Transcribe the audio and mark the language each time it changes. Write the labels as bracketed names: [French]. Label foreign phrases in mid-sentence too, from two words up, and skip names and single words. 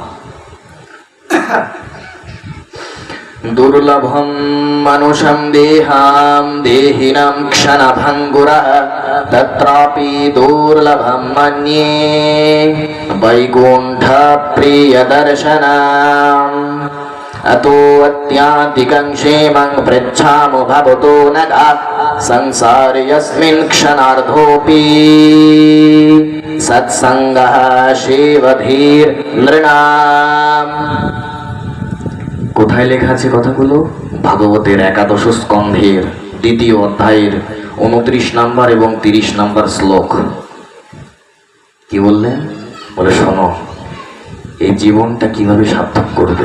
[Sanskrit] দুর্লভম মানুষম দেহাম দেহিনাম ক্ষণভঙ্গুরা তত্রাপি দুর্লভম মন্যে বৈকুণ্ঠ প্রিয় দর্শনম अतो अत्याधिकं क्षेमं पृच्छामो भवतो नगा संसारे यस्मिन् क्षणार्धोऽपि सत्संगः सेवधीर नृणाम। [Bangla] কোথায় লেখা আছে কথাগুলো? ভাগবতের 11 স্কন্ধের 2য় অধ্যায়ের 29 নম্বর এবং 30 নম্বর শ্লোক। কি বললেন? বলে শোনো, এই জীবনটা কিভাবে সার্থক করবে?